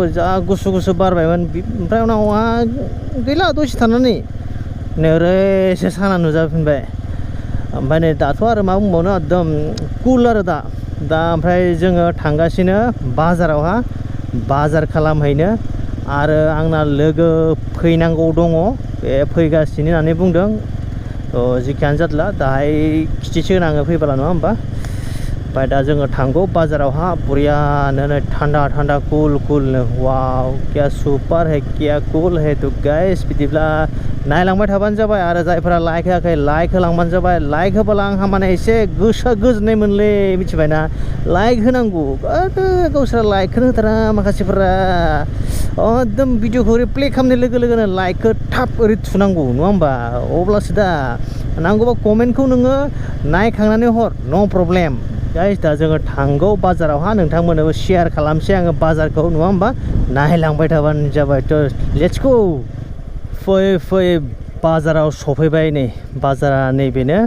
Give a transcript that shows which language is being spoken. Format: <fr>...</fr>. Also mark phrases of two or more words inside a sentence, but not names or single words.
<brx>जा गुसु बारबायमोन ओमफ्राय उनावहा गैला दसे थानानै नै ओरैसो साना नुजाफिनबाय ओमफ्राय नै दाथ' आरो मा बुंबावनो एकदम कुल आरो दा ओमफ्राय जोङो थांगासिनो बाजारावहा बाजार खालामहैनो आरो आंना लोगो फैनांगौ दङ बे फैगासिनो होननानै बुंदों थ' जिखियानो जादला दाहाय खिथिसिगोन आङो फैबोला नङा होमबा ओमफ्राय दा जोङो थांगौ बाजारावहा बरियानो थान्दा</brx> <en>cool wow</en> <hi>क्या सुपार है क्या कुल है तो</hi> <brx>गाइस बिदिब्ला नायलांबाय थाबानो जाबाय आरो जायफोरा लाइक होआखै लाइक होलांबानो जाबाय लाइक होबोला आंहा माने एसे गोसोआ गोजोननाय मोनलै मिथिबायना लाइक होनांगौ गावसोरा लाइकखौनो होथारा माखासेफोरा एकदम भिडिअखौ ओरै प्ले खालामनाय लोगो लोगोनो लाइकखौ थाब ओरै थुनांगौ नङा होमबा अब्लासो दा नांगौबा कमेन्टखौ नोङो नायखांनानै हर</brx> <en>no problem guys</en> <brx>दा जोङो थांगौ बाजारावहा नोंथांमोननोबो शेयार खालामसै आङो बाजारखौ नङा होमबा नायलांबाय थाबानो जाबाय थ'</brx> <en>let's go</en> <brx>फै बाजाराव सफैबाय नै बाजारा नैबेनो</brx>